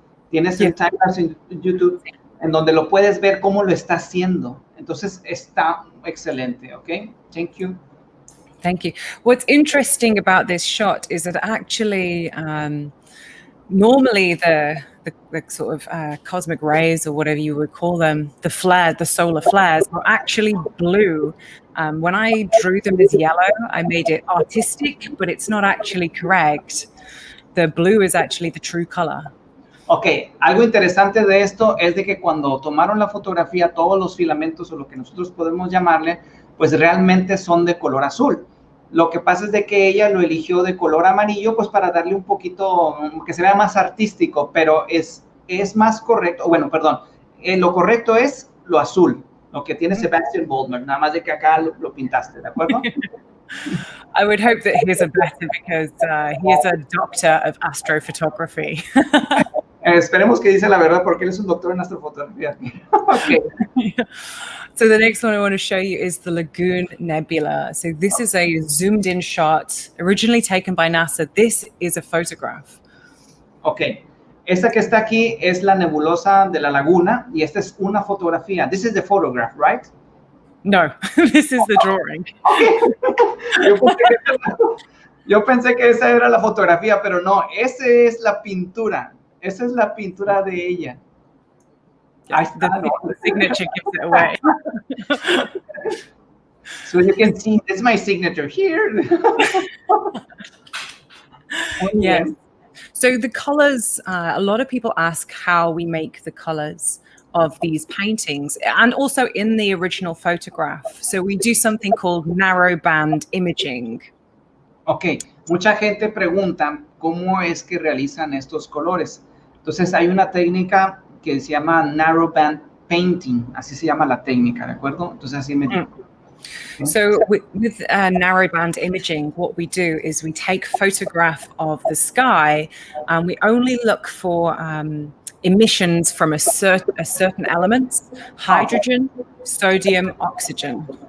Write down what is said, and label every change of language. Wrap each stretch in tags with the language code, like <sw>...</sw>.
<es>Tienes el time-lapse en YouTube en donde lo puedes ver cómo lo está haciendo. Entonces, está excelente, ¿ok?</es> <en>Thank you. Thank you. What's interesting about this shot is that actually, normally the sort of cosmic rays or whatever you would call them, the solar flares are actually blue. When I drew them as yellow, I made it artistic, but it's not actually correct. The blue is actually the true color.</en> <es>Ok, algo interesante de esto es de que cuando tomaron la fotografía, todos los filamentos o lo que nosotros podemos llamarle, pues realmente son de color azul. Lo que pasa es de que ella lo eligió de color amarillo, pues para darle un poquito, que se vea más artístico, pero es más correcto, bueno, perdón, lo correcto es lo azul, lo que tiene Sebastian Boldmer, nada más de que acá lo pintaste, ¿de acuerdo?</es> <en>I would hope that he's a better because he is a doctor of astrophotography.</en> <es>Esperemos que dice la verdad porque él es un doctor en astrofotografía.</es> <en>Okay. So the next one I want to show you is the Lagoon Nebula. So this is a zoomed in shot, originally taken by NASA. This is a photograph. Ok.</en> <es>Esta que está aquí es la nebulosa de la laguna y esta es una fotografía.</es> <en>This is the photograph, right? No, this is the drawing.</en> <es>Yo pensé que esa era la fotografía, pero no, esa es la pintura. Esa es la pintura de ella.</es> <en>Yes, the signature gives it away. So you can see, this is my signature here. Yes. So the colors, a lot of people ask how we make the colors of these paintings and also in the original photograph. So we do something called narrowband imaging.</en> <es>Ok, mucha gente pregunta cómo es que realizan estos colores. Entonces hay una técnica que se llama narrowband painting, así se llama la técnica, ¿de acuerdo? Entonces así me digo.</es> <en>So with narrowband imaging, what we do is we take a photograph of the sky and we only look for emissions from a certain elements, hydrogen, sodium, oxygen.</en>